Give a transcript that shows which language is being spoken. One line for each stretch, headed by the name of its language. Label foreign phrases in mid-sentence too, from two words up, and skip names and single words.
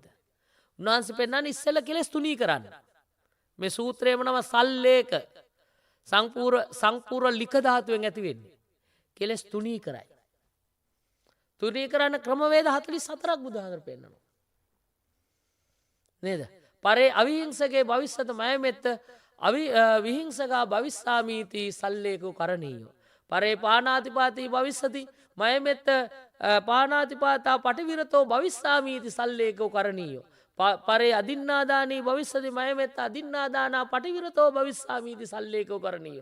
Sinhala: උන්වහන්සේ පෙන්වන්නේ ඉස්සෙල්ලා කෙලෙස් තුනී කරන්න. මේ සූත්‍රයේම නම සල්ලේක සංපූර්ණ ලික ධාතුවෙන් ඇති වෙන්නේ. කෙලෙස් තුනී කරයි. තුනී කරන්න ක්‍රමවේද 44ක් බුදුහාමර පෙන්නනවා. නේද?
Pali: පරේ අවිහිංසකේ භවිස්සත මයමෙත්ත විහිංසකා භවිස්සාමීති සල්ලේකෝ කරණීයෝ. පරේ පානාතිපාතී භවිස්සති මයමෙත්ත පානාතිපාතා පටිවිරතෝ භවිස්සාමීති සල්ලේකෝ කරණීයෝ. පරේ අදින්නාදානී භවිස්සති මයමෙත්ත අදින්නාදානා පටිවිරතෝ භවිස්සාමීති සල්ලේකෝ කරණීයෝ.